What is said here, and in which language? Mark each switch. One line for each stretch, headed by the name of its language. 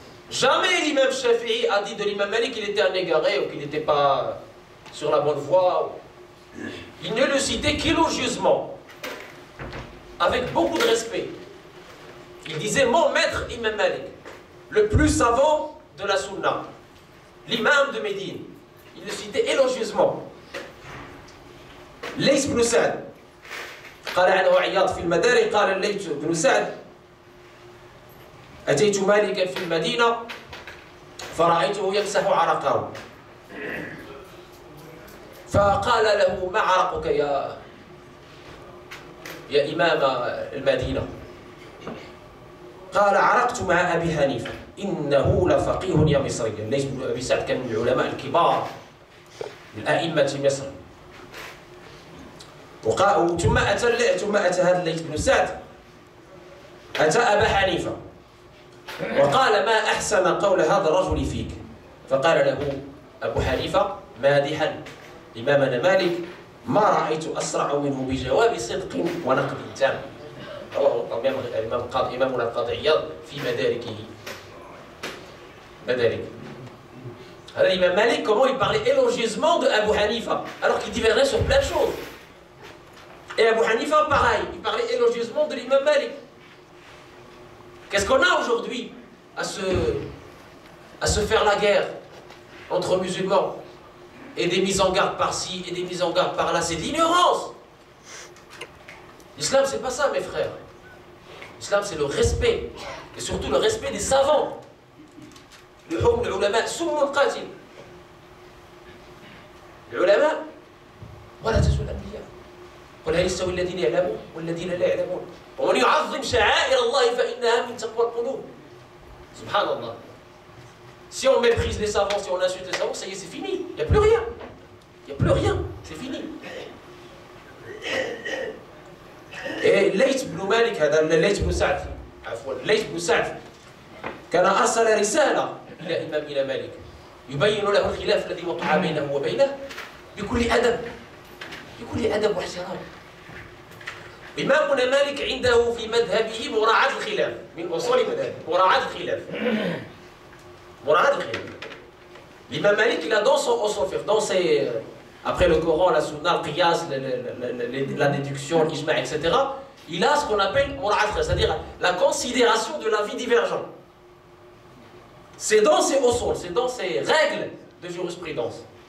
French: Jamais l'imam Shafi'i a dit de l'imam Malik qu'il était un égaré ou qu'il n'était pas sur la bonne voie. Il ne le citait qu'élogieusement, avec beaucoup de respect. Il disait mon maître imam Malik, le plus savant de la sunna, l'imam de Médine. Il le citait élogieusement.
Arabic: Lays بن سعد قال عنه عياض في المداري قال الليث بن سعد أتيت مالكا في المدينة فرأيته يمسح عرقه فقال له ما عرقك يا إمام المدينة قال عرقت مع أبي حنيفة إنه لفقيه يا مصري. الليث بن أبي سعد كان من العلماء الكبار من أئمة مصر. ثم أتى هذا الليث بن سعد أتى أبا حنيفة وقال ما أحسن قول هذا الرجل فيك. فقال له أبو حنيفة مادحا إمامنا مالك ما رأيت أسرع منه بجواب صدق ونقد تام. رواه إمامنا القاضي عياض في مداركه.
French: Alors l'imam Malik, comment il parlait élogieusement de Abu Hanifa, alors qu'il divergeait sur plein de choses. Et Abu Hanifa, pareil, il parlait élogieusement de l'imam Malik. Qu'est-ce qu'on a aujourd'hui à se faire la guerre entre musulmans et des mises en garde par-ci et des mises en garde par-là? C'est de l'ignorance. L'islam, c'est pas ça, mes frères. L'islam, c'est le respect, et surtout le respect des savants.
Arabic: لحوم العلماء سم قاتل. العلماء ولا تزول الأنبياء قل هل يستوي الذين يعلمون والذين لا يعلمون ومن يعظم شعائر الله فإنها من تقوى القلوب. سبحان الله.
French: Si on méprise les savants, si on insulte les savants, ça y est, c'est fini. Il n'y a plus rien. Il n'y a plus rien. C'est fini.
Arabic: Et Layth بن مالك هذا الليث بن سعد عفوا الليث بن سعد كان أرسل رسالة إلى إمامنا مالك يبين له الخلاف الذي وقع بينه وبينه بكل أدب واحترام. إمامنا مالك عنده في مذهبه مراعاة الخلاف من أصول مذهبه. مراعاة الخلاف.
French: L'imam Malik, il a dans son fiqh, dans ses après le Coran, la Sunna, le Qiyas, la déduction, l'Ijma', etc. Il a ce qu'on appelle mura'at, c'est-à-dire la considération de l'avis divergent. C'est dans ses usul, c'est dans ses règles de jurisprudence.